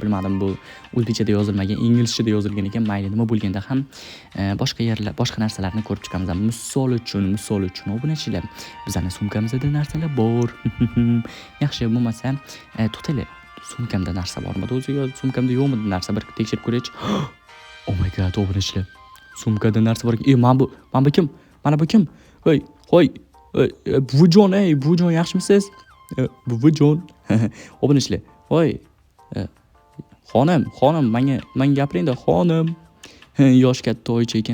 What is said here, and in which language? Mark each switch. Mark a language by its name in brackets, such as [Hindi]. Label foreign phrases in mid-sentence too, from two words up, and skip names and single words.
[Uzbek] Bilmadim, bu o'zbekchada yozilmagan, inglizchada yozilgan ekan. Mayli, nima bo'lganda ham boshqa narsalarni ko'rib chiqamiz. Misol uchun obunachilar, bizning sumkamizda narsalar bor. Yaxshi bo'lmasa, to'xtanglar. Sumkamda narsa bormi? O'zi sumkamda yo'qmi narsa? Bir tekshirib ko'raychi. [English] Oh my god, [Uzbek] obunachilar. Sumkada narsa bor. Mana bu kim? Hoy. Buvijon, yaxshimisiz? Buvijon. Obunachilar. Hoy. Xonim, menga gapiring-da, xonim. Yosh katta oycha ekan.